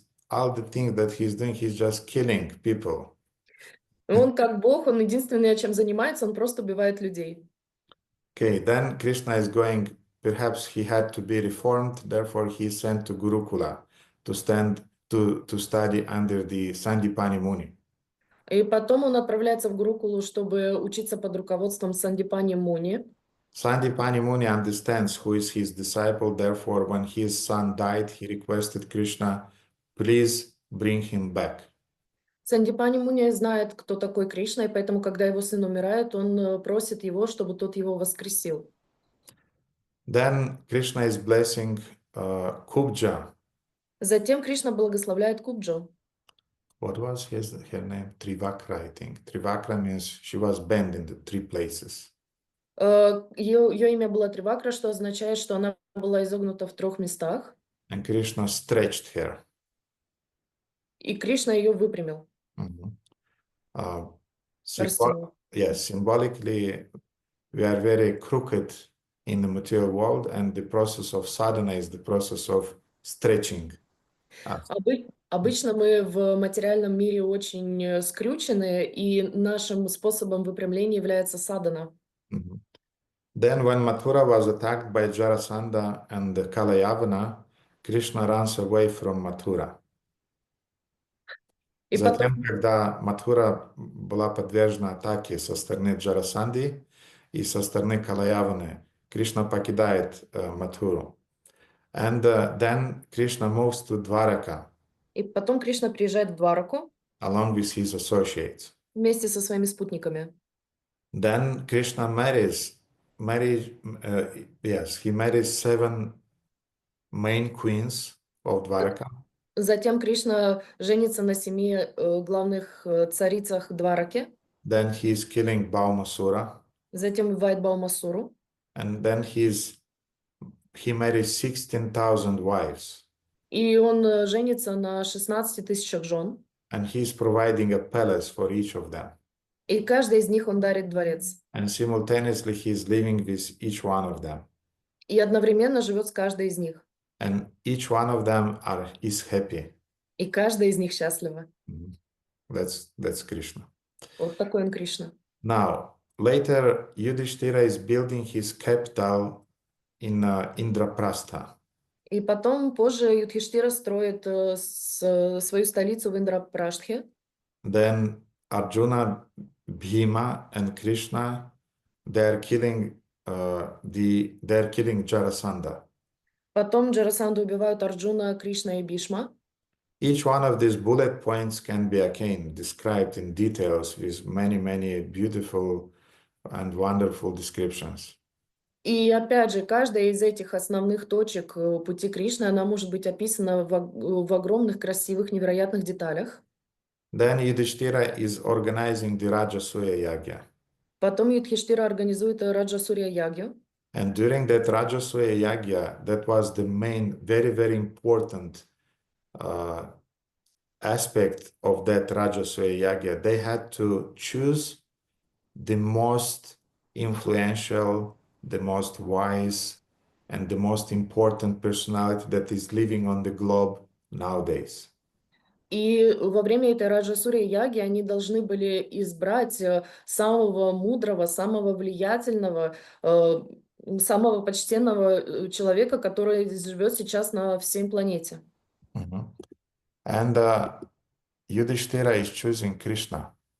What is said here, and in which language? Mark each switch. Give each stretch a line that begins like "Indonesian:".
English: All the things that he's doing, he's just killing people.
Russian: Он как Бог, он единственное, чем занимается, он просто убивает людей.
English: Okay, then Krishna is going, perhaps he had to be reformed, therefore he is sent to Gurukula to study under the Sandipani Muni.
Russian: И потом он отправляется в Гурукулу, чтобы учиться под руководством Сандипани Муни.
English: Sandipani Muni understands who is his disciple, therefore when his son died, he requested Krishna, please bring him back.
Russian: Сандипани Муни знает, кто такой Кришна, и поэтому, когда его сын умирает, он просит его, чтобы тот его воскресил.
English: Then Krishna is blessing Kubja.
Russian: Затем Кришна благословляет Кубджу.
English: What was her name? Trivakra, I think. Trivakra means she was bent in the 3 places.
Russian: Ее имя было Тривакра, что означает, что она была изогнута в 3 местах.
English: And Krishna stretched her.
Russian: И Кришна ее выпрямил.
English: Symbolically, we are very crooked in the material world, and the process of sadhana is the process of stretching.
Russian: Обычно мы в материальном мире очень скрючены, и нашим способом выпрямления является садхана. Mhm.
English: Then when Mathura was attacked by Jarasandha and Kalayavana, Krishna runs away from Mathura.
Russian: И потом, Затем, когда Матхура была подвержена атаке со стороны Джарасанди и со стороны Калаяваны, Кришна покидает Матхуру.
English: And then Krishna moves to Dwaraka
Russian: Кришна приезжает в Двараку
English: along with his associates.
Russian: вместе со своими спутниками.
English: Then Krishna he marries 7 main queens of Dwaraka.
Russian: Затем Кришна женится на 7 главных царицах Двараки.
English: Then he is killing Baumasura.
Russian: Затем убивает Баумасуру.
English: And then he marries 16,000 wives.
Russian: И он женится на 16 тысячах жен.
English: And he's providing a palace for each of them.
Russian: И каждой из них он дарит дворец.
English: And simultaneously he's living with each one of them.
Russian: И одновременно живет с каждой из них.
English: And each one of them is happy.
Russian: И каждая из них счастлива.
English: That's Krishna.
Russian: Вот такой он Кришна.
English: Now, later Yudhishthira is building his capital in Indraprastha.
Russian: И потом, позже, Юдхиштира строит свою столицу в Индрапраштхе.
English: Then Arjuna, Bhima, and Krishna, they're killing Jarasandha.
Russian: Потом Джарасанду убивают Арджуна, Кришна и Бишма.
English: Each one of these bullet points can be again described in details with many beautiful and wonderful descriptions.
Russian: И опять же, каждая из этих основных точек пути Кришны, она может быть описана в огромных, красивых, невероятных деталях.
English: Then Yudhishthira is organizing the Rajasuya Yagya.
Russian: Потом Юдхиштира организует Раджасурья Ягью.
English: And during that Rajasuya Yagya, that was the main, very important aspect of that Rajasuya Yagya. They had to choose the most influential, the most wise, and the most important personality that is living on the globe nowadays.
Russian: И во время этой Раджасурья Яги они должны были избрать самого мудрого, самого влиятельного, самого почтенного человека, который живет сейчас на всей планете.
English: And Yudhishthira is choosing Krishna.